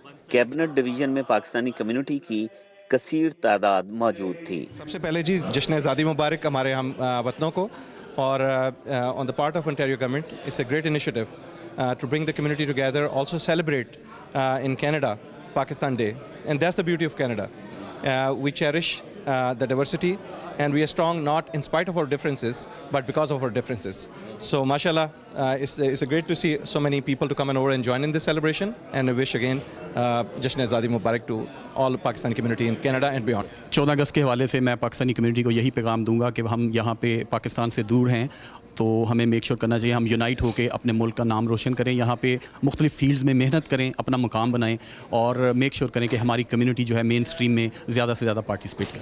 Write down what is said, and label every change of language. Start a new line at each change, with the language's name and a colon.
Hindi: Cabinet division में Pakistani community की कसीर तादाद मौजूद थी। सबसे पहले जी जश्न आज़ादी मुबारक हमारे हम वतनों को, और
English: On the part of Ontario government it's a great initiative to bring the community together, also celebrate in Canada Pakistan Day, and that's the beauty of Canada. We cherish the diversity and we are strong not in spite of our differences but because of our differences. So mashallah, it's great to see so many people to come and over and join in this celebration, and I wish again
Hindi: Jashn Azadi Mubarak
English: to all Pakistani community in Canada and beyond.
Hindi: 14 अगस्त के हवाले से मैं Pakistani community को यही पैगाम दूंगा कि हम यहाँ पे पाकिस्तान से दूर हैं तो हमें मेक श्योर करना चाहिए हम यूनाइट होकर अपने मुल्क का नाम रोशन करें, यहाँ पे मुख्तलिफ फील्ड्स में मेहनत करें, अपना मुकाम बनाएं और मेक श्योर करें कि हमारी कम्युनिटी जो है मेन स्ट्रीम में ज़्यादा से ज़्यादा पार्टिसिपेट करें।